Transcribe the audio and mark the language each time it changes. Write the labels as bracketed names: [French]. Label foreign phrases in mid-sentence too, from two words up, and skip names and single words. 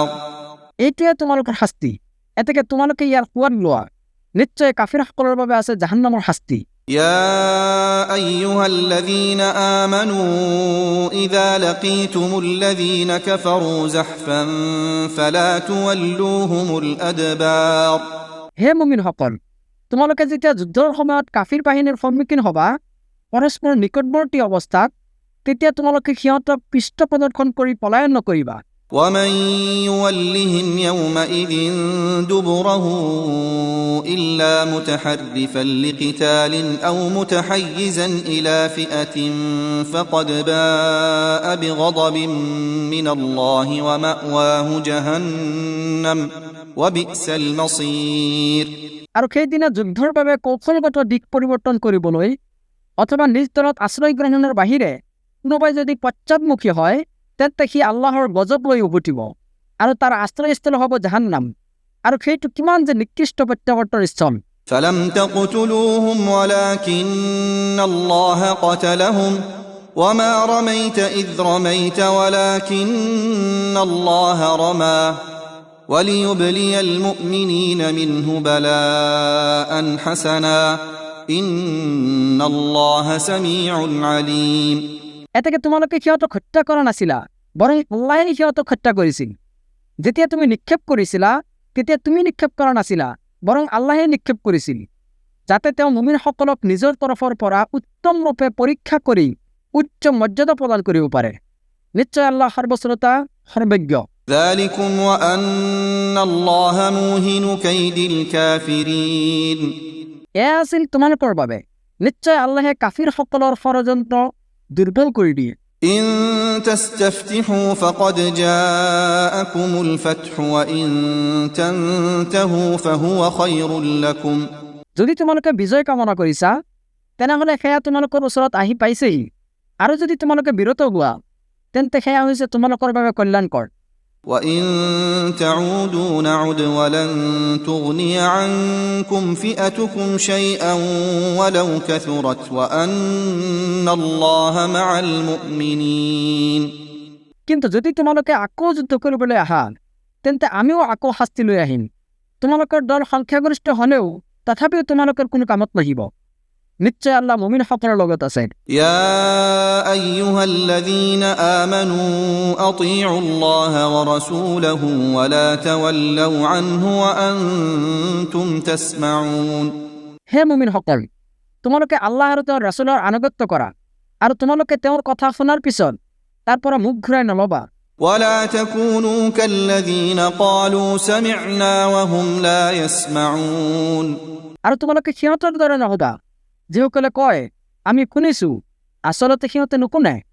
[Assamese] এইটোৱে তোমালোকৰ শাস্তি, এতেকে তোমালোকে ইয়াৰ সোৱাদ লোৱা, নিশ্চয় কাফিৰসকলৰ বাবে আছে জাহান্নামৰ শাস্তি। [Arabic] يا أيها الذين آمنوا إذا لقيتم الذين كفروا زحفا فلا تولوهم الأدبار [Assamese] হে মুমিনসকল, তোমালোকে যেতিয়া যুদ্ধৰ সময়ত কাফিৰ বাহিনীৰ সন্মুখীন হবা পৰস্পৰ নিকটৱৰ্তী অৱস্থাত, তেতিয়া তোমালোকে সিহঁতক পৃষ্ঠ প্ৰদৰ্শন কৰি পলায়ন নকৰিবা। [Arabic] ومن يولهم يومئذ دبره إلا متحرفا لقتال أو متحيزا إلى فئة فقد باء بغضب من الله ومأواه جهنم وبئس المصير [Assamese] আৰু সেইদিনা যুদ্ধৰ বাবে কৌশলগত দিশ পৰিৱৰ্তন কৰিবলৈ অথবা নিজ দলত আশ্ৰয় গ্ৰহণৰ বাহিৰে কোনোবাই যদি পশ্চাদমুখী হয় তেন্তে সি আল্লাহৰ গজব লৈ উভতিব আৰু তাৰ আশ্ৰয়স্থল হ'ব জাহান্নাম, আৰু সেইটো কিমান যে নিকৃষ্ট প্ৰত্যাৱৰ্তৰ স্থল। [Arabic] فلم تقتلوهم ولكن الله قتلهم وما رميت إذ رميت ولكن الله رمى وليبلي المؤمنين منه بلاء حسنا إن الله سميع عليم [Assamese] এতেকে তোমালোকে সিহঁতক হত্যা কৰা নাছিলা, বৰং আল্লাহে সিহঁতক হত্যা কৰিছিল। যেতিয়া তুমি নিক্ষেপ কৰিছিলা তেতিয়া তুমি নিক্ষেপ কৰা নাছিলা, বৰং আল্লাহে নিক্ষেপ কৰিছিল, যাতে তেওঁ মুমিনসকলক নিজৰ তৰফৰ পৰা উত্তম ৰূপে পৰীক্ষা কৰি উচ্চ মৰ্যাদা প্ৰদান কৰিব পাৰে। নিশ্চয় আল্লাহ সৰ্বশ্ৰোতা সৰ্বজ্ঞ। [Arabic] ذلكم وأن الله موهن كيد الكافرين [Assamese] এয়া আছিল তোমালোকৰ বাবে, নিশ্চয় আল্লাহে কাফিৰসকলৰ ষড়যন্ত্ৰ দুৰ্বল কৰি দিয়ে। [Arabic] إن تستفتحوا فقد جاءكم الفتح وإن تنتهوا فهو خير لكم [Assamese] যদি তোমালোকে বিজয় কামনা কৰিছা তেনেহ'লে সেয়া তোমালোকৰ ওচৰত আহি পাইছেহি, আৰু যদি তোমালোকে বিৰত হোৱা তেন্তে সেয়া হৈছে তোমালোকৰ বাবে কল্যাণকৰ। [Arabic] وإن تعودوا نعد ولن تغني عنكم فئتكم شيئا ولو كثرت وأن الله مع المؤمنين [Assamese] কিন্তু যদি তোমালোকে আকৌ যুদ্ধ কৰিবলৈ আহা তেন্তে আমিও আকৌ শাস্তি লৈ আহিম, তোমালোকৰ দল সংখ্যাগৰিষ্ঠ হ'লেও তথাপিও তোমালোকৰ কোনো কামত নাহিব। নিশ্চয় আল্লাহ মুমিনসকলৰ লগত আছে। [Arabic] يا أيها الذين آمنوا أطيعوا الله ورسوله ولا تولوا عنه وأنتم تسمعون [Assamese] হে মুমিনসকল, তোমালোকে আল্লাহ আৰু তেওঁৰ ৰাসূলৰ আনুগত্য কৰা, আৰু তোমালোকে তেওঁৰ কথা শুনাৰ পিছত তাৰ পৰা মুখ ঘূৰাই নলবা। [Arabic] ولا تكونوا كالذين قالوا سمعنا وهم لا يسمعون [Assamese] আৰু তোমালোকে সিহঁতৰ দৰে নহবা যিসকলে কয় আমি শুনিছো, আচলতে সিহঁতে নুশুনে।